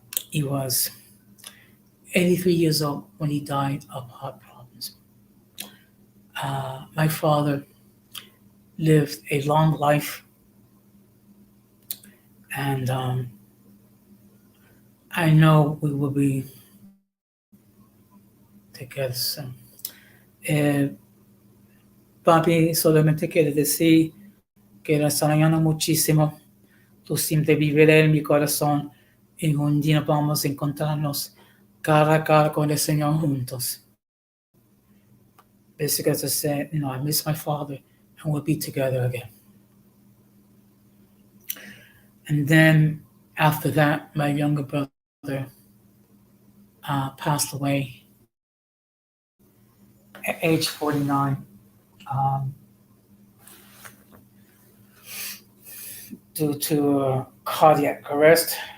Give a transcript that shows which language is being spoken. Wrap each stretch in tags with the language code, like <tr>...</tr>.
<en>He was 83 years old when he died of heart problems. My father lived a long life, and I know we will be together soon.</en> <es>Eh, Papi, solamente quiero decir que la extrañando muchísimo. Tú siempre vivirás en mi corazón y un día vamos a encontrarnos cara a cara con el Señor juntos.</es> <en>Basically, as I said, I miss my father and we'll be together again. And then after that, my younger brother passed away at age 49 um, due to cardiac arrest.</en>